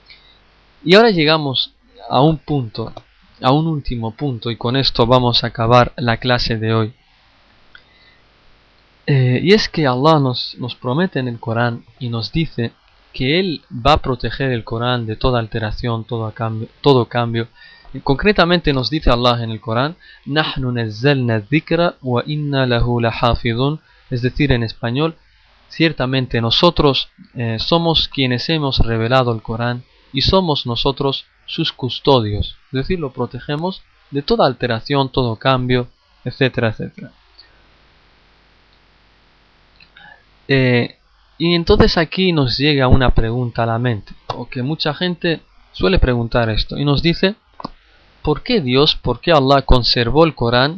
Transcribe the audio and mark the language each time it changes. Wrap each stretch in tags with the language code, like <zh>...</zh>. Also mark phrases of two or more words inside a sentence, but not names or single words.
<es>Y ahora llegamos a un punto a un último punto y con esto vamos a acabar la clase de hoy. Y es que Allah nos promete en el Corán y nos dice que Él va a proteger el Corán de toda alteración, todo cambio. Y concretamente nos dice Allah en el Corán:</es> <ar>"نحن نزلنا الذكر وإنا له لحافظون",</ar> <es>es decir, en español, ciertamente nosotros somos quienes hemos revelado el Corán y somos nosotros sus custodios, es decir, lo protegemos de toda alteración, todo cambio, etcétera, etcétera. Y entonces aquí nos llega una pregunta a la mente, o que mucha gente suele preguntar esto, y nos dice: ¿por qué Dios, por qué Allah conservó el Corán?</es>